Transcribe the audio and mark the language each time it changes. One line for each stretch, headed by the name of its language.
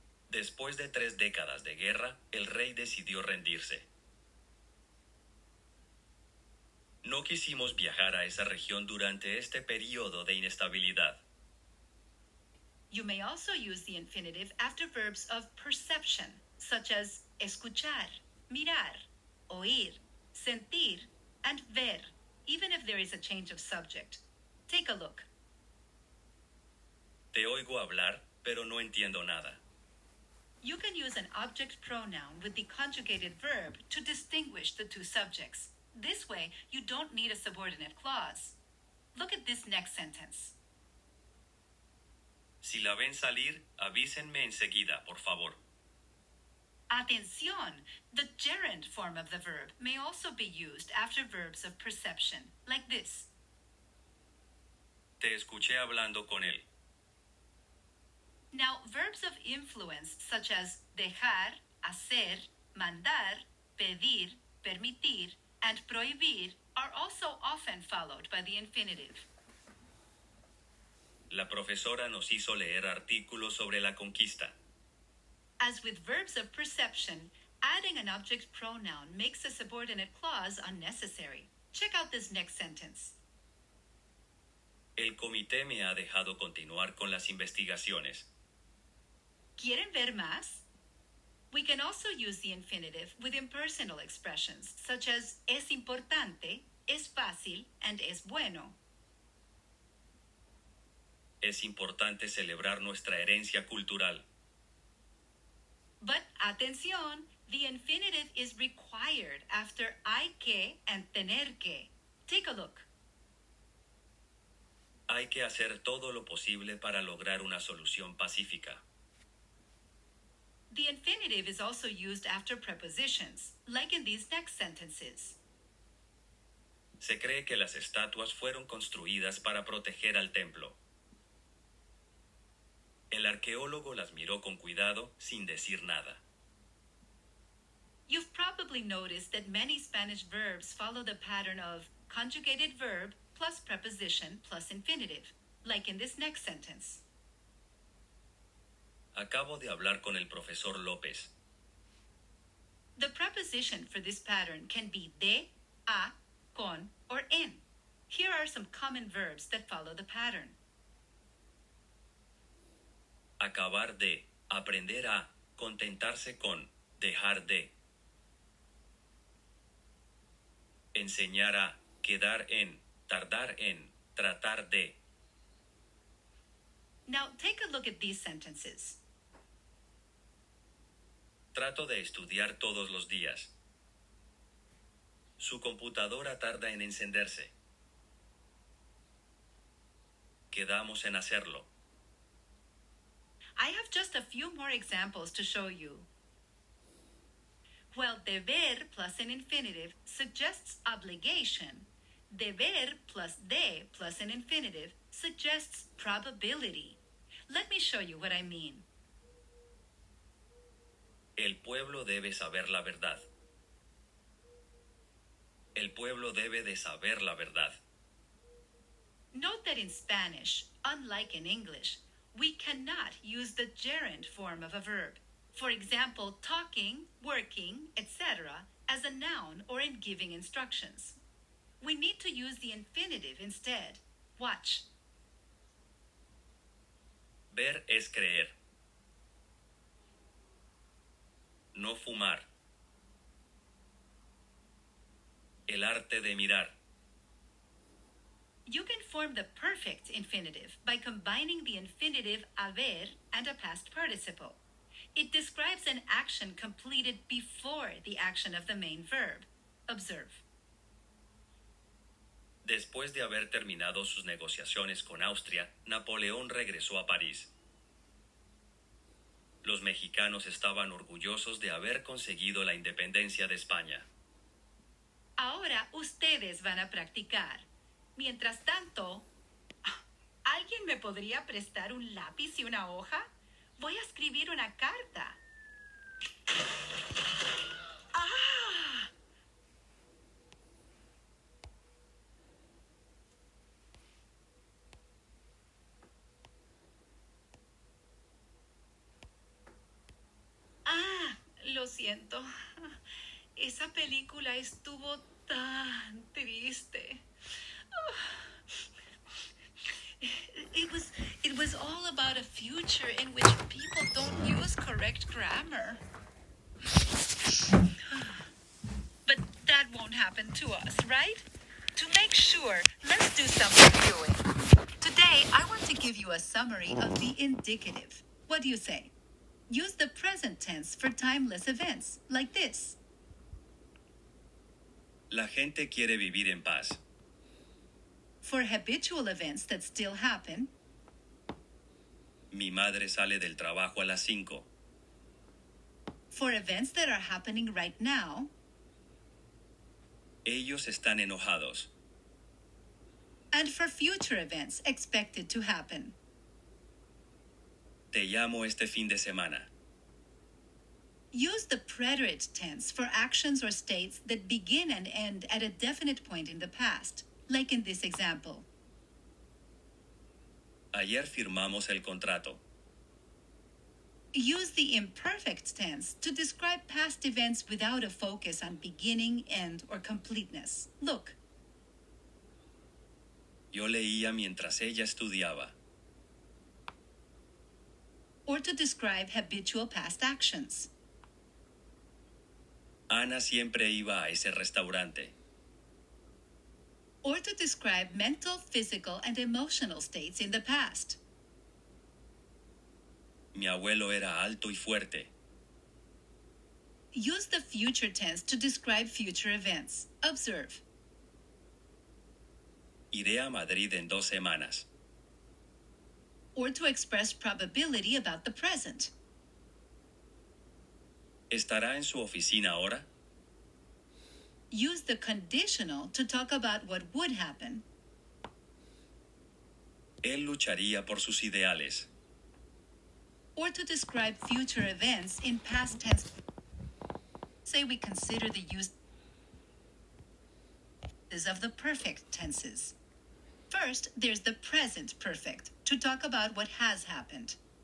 Spanish: Después de 3 décadas de guerra, el rey decidió rendirse. No quisimos viajar a esa región durante este periodo de inestabilidad.
English: You may also use the infinitive after verbs of perception, such as escuchar, mirar, oír, sentir, and ver, even if there is a change of subject. Take a look.
Spanish: Te oigo hablar, pero no entiendo nada.
English: You can use an object pronoun with the conjugated verb to distinguish the two subjects. This way, you don't need a subordinate clause. Look at this next sentence.
Spanish: Si la ven salir, avísenme enseguida, por favor. Atención!
English: The gerund form of the verb may also be used after verbs of perception, like this.
Spanish: Te escuché hablando con él.
English: Now, verbs of influence such as dejar, hacer, mandar, pedir, permitir, and prohibir are also often followed by the infinitive.
Spanish: La profesora nos hizo leer artículos sobre la conquista.
English: As with verbs of perception, adding an object pronoun makes a subordinate clause unnecessary. Check out this next sentence.
Spanish: El comité me ha dejado continuar con las investigaciones. ¿Quieren ver más?
English: We can also use the infinitive with impersonal expressions such as es importante, es fácil, and es bueno.
Spanish: Es importante celebrar nuestra herencia cultural.
English: But atención, the infinitive is required after hay que and tener que. Take a look.
Spanish: Hay que hacer todo lo posible para lograr una solución pacífica.
English: The infinitive is also used after prepositions, like in these next sentences.
Spanish: Se cree que las estatuas fueron construidas para proteger al templo. El arqueólogo las miró con cuidado sin decir nada.
English: You've probably noticed that many Spanish verbs follow the pattern of conjugated verb plus preposition plus infinitive, like in this next sentence.
Spanish: Acabo de hablar con el profesor López.
English: The preposition for this pattern can be de, a, con, or en. Here are some common verbs that follow the pattern.
Spanish: Acabar de, aprender a, contentarse con, dejar de. Enseñar a, quedar en, tardar en, tratar de.
English: Now take a look at these sentences.
Spanish: Trato de estudiar todos los días. Su computadora tarda en encenderse. Quedamos en hacerlo.
English: I have just a few more examples to show you. While deber plus an infinitive suggests obligation, deber plus de plus an infinitive suggests probability. Let me show you what I mean.
Spanish: El pueblo debe saber la verdad. El pueblo debe de saber la verdad.
English: Note that in Spanish, unlike in English, we cannot use the gerund form of a verb. For example, talking, working, etc., as a noun or in giving instructions. We need to use the infinitive instead. Watch.
Spanish: Ver es creer. No fumar. El arte de mirar.
English: You can form the perfect infinitive by combining the infinitive haber and a past participle. It describes an action completed before the action of the main verb. Observe.
Spanish: Después de haber terminado sus negociaciones con Austria, Napoleón regresó a París. Los mexicanos estaban orgullosos de haber conseguido la independencia de España. Ahora ustedes van a practicar. Mientras tanto, ¿alguien me podría prestar un lápiz y una hoja? Voy a escribir una carta. ¡Ah! Lo siento. Esa película estuvo tan triste.
English: It was all about a future in which people don't use correct grammar. But that won't happen to us, right? To make sure, let's do some reviewing. Today, I want to give you a summary of the indicative. What do you say? Use the present tense for timeless events, like this.
Spanish: La gente quiere vivir en paz.
English: For habitual events that still happen,
Spanish: Mi madre sale del trabajo a las 5.
English: for events that are happening right now,
Spanish: Ellos están enojados.
English: and for future events expected to happen.
Spanish: Te llamo este fin de semana.
English: Use the preterite tense for actions or states that begin and end at a definite point in the past, like in this example.
Spanish: Ayer firmamos el contrato.
English: Use the imperfect tense to describe past events without a focus on beginning, end, or completeness. Look,
Spanish: Yo leía mientras ella estudiaba.
English: or to describe habitual past actions.
Spanish: Ana siempre iba a ese restaurante.
English: Or to describe mental, physical, and emotional states in the past.
Spanish: Mi abuelo era alto y fuerte.
English: Use the future tense to describe future events. Observe.
Spanish: Iré a Madrid en 2 semanas.
English: Or to express probability about the present.
Spanish: ¿Estará en su oficina ahora?
English: Use the conditional to talk about what would happen.
Spanish: Él lucharía por sus ideales.
English: Or to describe future events in past tense. Say we consider the uses of the perfect tenses. First, there's the present perfect, to talk about what has happened.